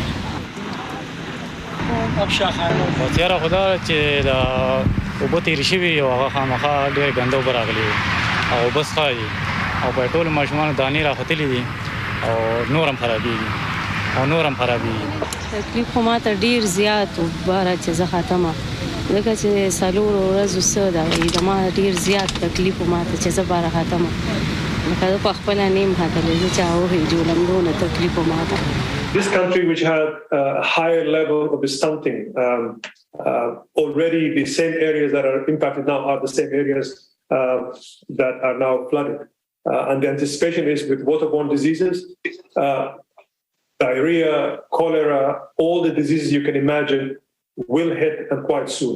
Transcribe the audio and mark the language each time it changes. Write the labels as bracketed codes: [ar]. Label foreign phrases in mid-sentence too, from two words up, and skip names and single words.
[ps] تیاره خو دا چې د اوبه تېرې شوي او هغه خامخا ډېرې ګنده اوبه راغلي دي او اوبه څښا دي او په ټولو ماشومانو دانې راختلي دي او نور هم خرابېږي تکلیف خو ماته ډېر زیات و باره چې زه ختمه ځکه چې څلورو ورځو څه ده زما ډېر زیات تکلیف و ماته چې زه باره ختمه لکه زه په خپله نیم ختلی زه چا وهېجولم دونه تکلیف و ماته. [en] This country, which had a higher level of stunting, already the same areas that are impacted now are the same areas that are now flooded. And the anticipation is with waterborne diseases, diarrhea, cholera, all the diseases you can imagine will hit and quite soon.